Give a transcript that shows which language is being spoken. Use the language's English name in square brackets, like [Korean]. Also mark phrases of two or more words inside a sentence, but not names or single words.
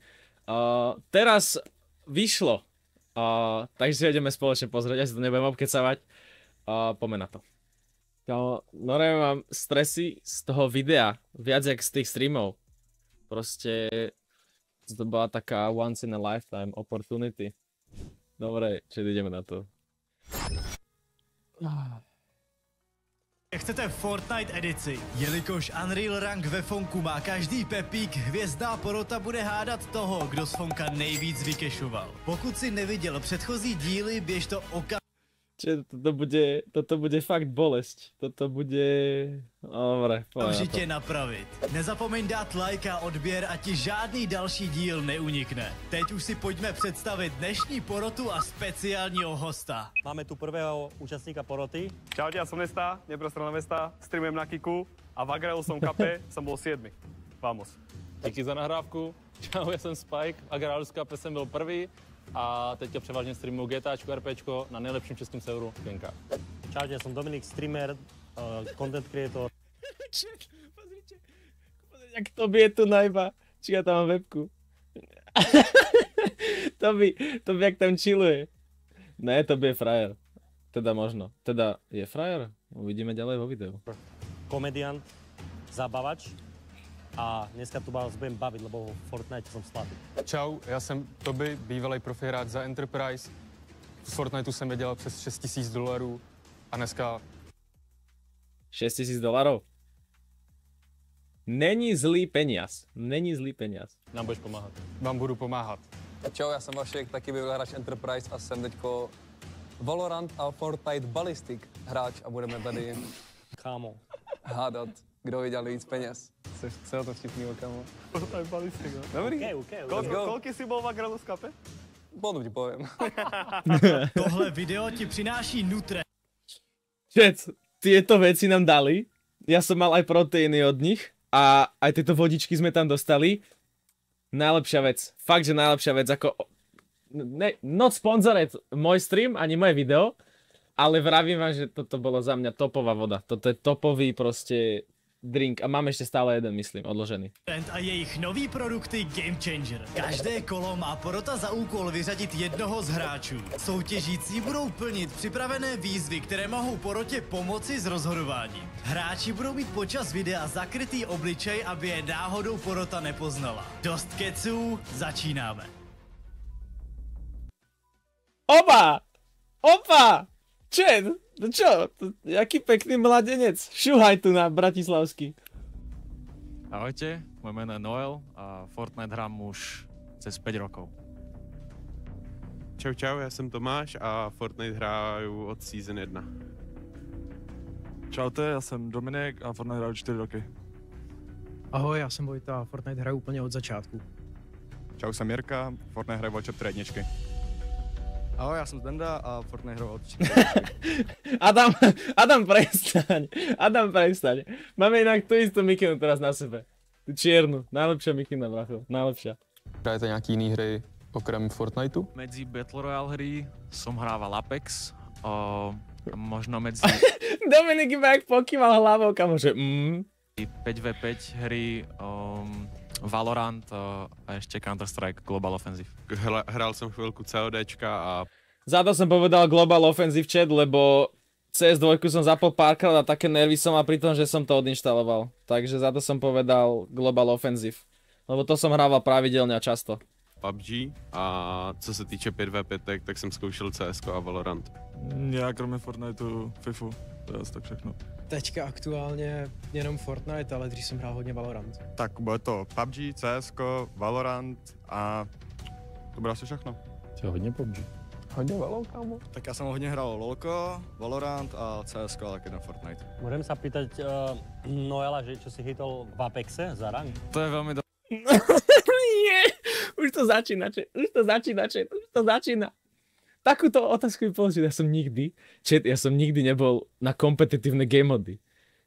[Slovak] Teraz vyšlo, takže si ideme spoločne pozrieť, ja si to nebudem obkecavať. Poďme na to. Normálne mám stresy z toho videa, viac jak z tých streamov. Proste to bola taká [English] once in a lifetime opportunity. [Slovak] Dobre, či ideme na to. [Czech] Chcete Fortnite edici? Jelikož Unreal Rank ve Fonku má každý pepík, hvězdná porota bude hádat toho, kdo z Fonka nejvíc vykešoval. Pokud si neviděl předchozí díly, běž to [Slovak] Toto bude fakt bolesť. Toto bude... Dobre, [Czech] okamžitě napravit. Nezapomeň dát like a odběr, ať ti žádný další díl neunikne. Teď už si pojďme představit dnešní porotu a speciálního hosta. [Slovak] Máme tu prvého účastníka poroty. Čaute, ja som Nesta, neprostredná Vesta, streamujem na Kiku a v Agrelu som kape, som bol 7. Vamos. [Czech] Díky za nahrávku. Čau, [Slovak] ja som [Czech] Spike, v Agrelu z kape som byl prvý a teďka převážně streamuju GTAčko, RPčko na nejlepším českém serveru Genka. [Slovak] Čaute, ja som Dominik, streamer, [English] content creator. [Slovak] Pozrite, jak to bije tu najba. Či ja tam mám webku. to by jak tam chilluje. Ne, to by je frajer. Teda možno. Teda je frajer? Uvidíme ďalej vo videu. Komediant, zabavač a dneska tu vás budem baviť, lebo v Fortnite som slabý. [Czech] Čau, já jsem Toby, bývalý profihráč za Enterprise. V Fortniteu jsem vydělal přes $6 000 a dneska... $6 000? Není zlý peniaz. Není zlý peniaz. Nám budeš pomáhat. Vám budu pomáhat. Čau, já jsem Vašek, taky bývalý hráč Enterprise a jsem teďko Valorant a Fortnite Ballistic hráč a budeme tady Kámo. hádat, kdo vydělal víc peněz. Co je to vtipnýho, kámo? Fortnite Ballistic, no. Dobrý. Okay. [Slovak] Koľky si bol v Agrelu z kape? Potom ti poviem. [Czech] Tohle video ti přináší Nutre. [Slovak] Čec, tieto veci nám dali. Ja som mal aj proteíny od nich. A aj tieto vodičky sme tam dostali. Najlepšia vec. Fakt, že najlepšia vec. Ako... [English] Not sponsored [Slovak] môj stream, ani moje video. Ale vravím vám, že toto bolo za mňa topová voda. Toto je topový proste drink. A mám ešte stále jeden, myslím, odložený. [Czech] A jejich nový produkty Game Changer. Každé kolo má porota za úkol vyřadit jednoho z hráčů. Soutěžící budou plnit připravené výzvy, které mohou porotě pomoci s rozhodováním. Hráči budou mít počas videa zakrytý obličej, aby je náhodou porota nepoznala. Dost keců, začínáme. Opa! [Slovak] Čo? Jaký pekný mladenec. Šuhaj tu na bratislavský. Ahojte, moje meno je Noel a Fortnite hrám už cez 5 rokov. [Czech] Čau, já jsem Tomáš a Fortnite hraju od Season 1. Čaute, já jsem Dominik a Fortnite hraju 4 roky. Ahoj, já jsem Vojta a Fortnite hraju úplně od začátku. Čau, jsem Jirka, Fortnite hraju od chapter 1. Ahoj, já jsem Zdenda a Fortnite hraju od 4 roky. [Slovak] Adam, prestaň. Máme inak tú istú mikinu teraz na sebe. Tu čiernu, najlepšia mikina, bracho, najlepšia. [Czech] Hrajete nějaký jiný hry okrem Fortniteu? [Slovak] Medzi Battle Royale hry som hrával Apex, možno medzi Dominik iba jak pokýval hlavou, kamože. 5v5 hry, Valorant a ešte Counter-Strike Global Offensive. [Czech] Hrál jsem chvilku CODčka a... [Slovak] Za to som povedal Global Offensive chat, lebo CS2 som zapol párkrát a také nervy som mal pri tom, že som to odinštaloval. Takže za to som povedal Global Offensive. Lebo to som hrával pravidelne a často. [Czech] PUBG a co se týče 5v5, tak jsem zkoušel CSko a Valorant. Já kromě Fortniteu FIFU, to je asi tak všechno. Teďka aktuálně jenom Fortnite, ale dřív jsem hrál hodně Valorant. Tak bude to PUBG, CSko, Valorant a to bude asi všechno. To hodně PUBG. Hodně Valo, kámo. Tak já jsem hodně hrál LoLko, Valorant a CSko, ale taky na Fortnite. [Slovak] Môžem sa pýtať Noela, že čo si chytol v Apexe za rank? To je veľmi Nie, už to začína. Takúto otázku mi položiť, ja som nikdy nebol na kompetitívne game mody.